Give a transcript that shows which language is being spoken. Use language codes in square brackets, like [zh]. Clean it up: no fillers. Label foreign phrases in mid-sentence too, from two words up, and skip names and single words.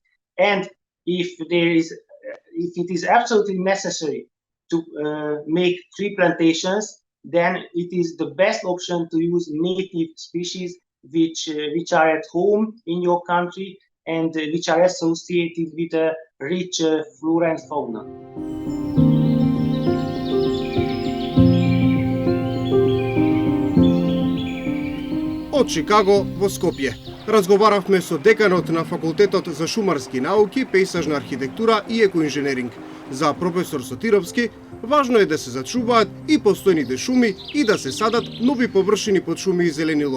[en] And if it is absolutely necessary to make tree plantations, then it is the best option to use native species which are at home in your country and which are associated with a rich flora and fauna. [mk] Од Чикаго во Скопје разговаравме со деканот на Факултетот за шумарски науки, пејсажна архитектура и екоинженеринг. За професор Сотировски, важно е да се зачуваат и постојните шуми и да се садат нови површини под шуми и зеленило.